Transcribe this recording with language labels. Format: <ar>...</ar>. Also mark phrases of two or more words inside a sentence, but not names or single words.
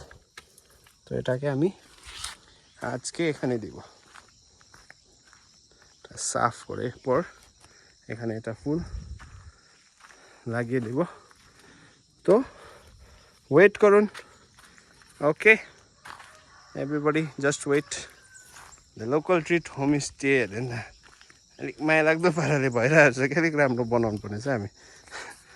<bn>তো এটাকে আমি আজকে এখানে দিব সাফ করে পর এখানে এটা ফুল লাগিয়ে দেব। তো ওয়েট করুন।</bn> <en>OK everybody just wait.</en> <ne>द लोकल ट्रिट होमस्टे हेरेन अलिक माया लाग्दो पाराले भइरहेको छ कि अलिक राम्रो बनाउनु पर्ने छ हामी।</ne>